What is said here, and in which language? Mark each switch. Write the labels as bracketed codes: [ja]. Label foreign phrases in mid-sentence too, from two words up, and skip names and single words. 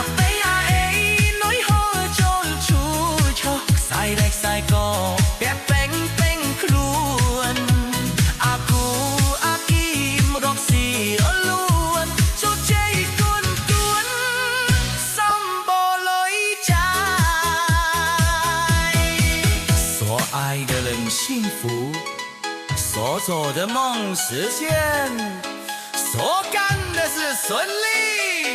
[km] ប៉ៃអាអេលុយហូរចូលឈូឆោខ្សែដៃខ្សែកពាក់ពេញខ្លួនអាគូអាគីមរកស៊ីរលូនជោគជ័យទួនសំបូរលុយចាយ [zh] 所爱的人幸福所做的梦实现所干的事顺利